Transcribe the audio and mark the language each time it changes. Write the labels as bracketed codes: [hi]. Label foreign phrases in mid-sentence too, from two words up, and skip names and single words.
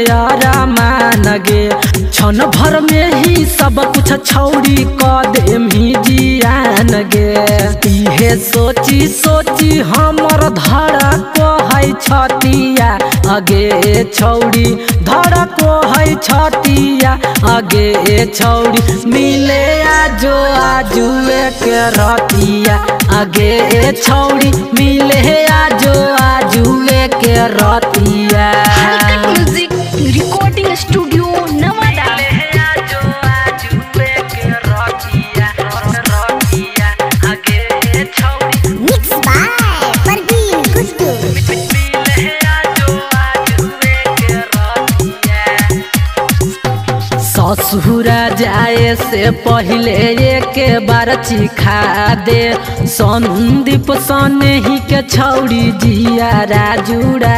[mag] अरमान गे क्षण भर में ही सब कुछ छौड़ी कर देनी जियान गे इहे सोची सोची हमर धड़ा को है छतिया आगे छौड़ी धड़ा को है छतिया आगे छौड़ी मिले आजो आजुए के रतिया आगे छौड़ी मिले आजो आजुए के रतिया [en] Halkat Music Recording Studio Nawada. Mixed by Parveen Guddu. [mag] ससुरा जाए से पहले एक बार चिखा दे संदीप सने ही के छौड़ी जिया जुड़ा